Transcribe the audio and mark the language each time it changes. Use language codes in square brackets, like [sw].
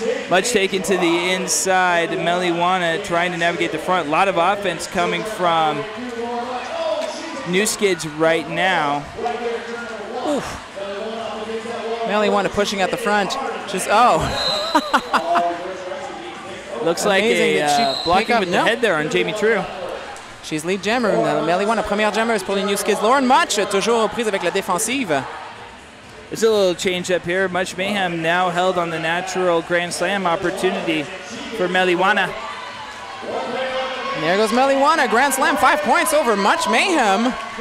[en] Mutch taken to the inside. Meliwana trying to navigate the front. A lot of offense coming from New Skids right now. Oof. Meliwana pushing at the front. Just, Looks like a blocking with the head there on Jamie True. She's lead jammer. [fr] Meliwana, première jammeuse pour les New Skids. Lauren Mutch, toujours aux prises avec la défensive. [en] There's a little change up here. Much Mayhem now held on the natural Grand Slam opportunity for Meliwana. And there goes Meliwana. Grand Slam, 5 points over Much Mayhem.